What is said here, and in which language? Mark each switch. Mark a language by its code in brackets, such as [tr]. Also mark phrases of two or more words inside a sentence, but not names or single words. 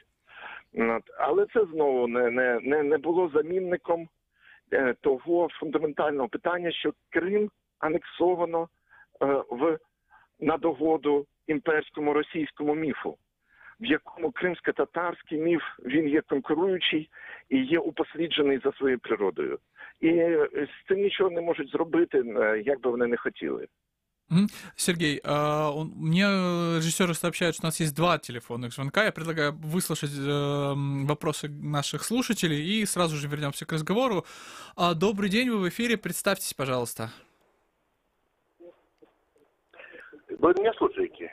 [uk] Але це знову не було замінником того фундаментального питання, що Крим анексовано на догоду імперському російському міфу, в якому кримсько-татарський міф, він є конкуруючий і є упосліджений за своєю природою. І з цим нічого не можуть зробити, як би вони не хотіли. [ru] Сергей, мне режиссеры сообщают, что у нас есть 2 телефонных звонка. Я предлагаю выслушать вопросы наших слушателей и сразу же вернемся к разговору. Добрый день, вы в эфире, представьтесь, пожалуйста. Вы меня слушаете?